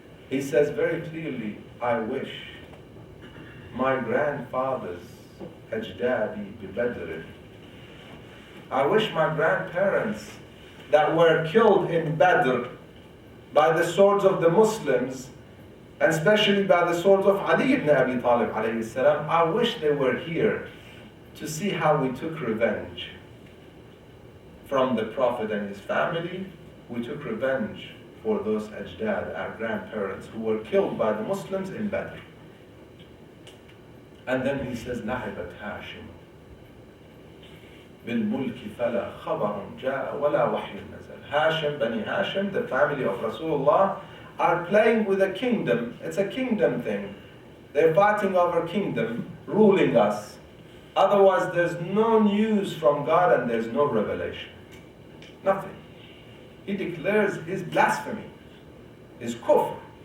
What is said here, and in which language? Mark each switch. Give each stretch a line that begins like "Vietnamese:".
English: He says very clearly, I wish my grandfathers, ajdadi bi Badr, I wish my grandparents that were killed in Badr by the swords of the Muslims, and especially by the swords of Ali ibn Abi Talib alayhi salam, I wish they were here to see how we took revenge from the Prophet and his family. We took revenge for those ajdad, our grandparents, who were killed by the Muslims in Badr. And then he says,
Arabic: لعبت هاشم بالملك فلا خبر جاء ولا وحي نزل.
English: Hashim, Bani Hashim, the family of Rasulullah, are playing with a kingdom. It's a kingdom thing. They're fighting over kingdom, ruling us. Otherwise, there's no news from God and there's no revelation. Nothing. He declares his blasphemy, his kufr.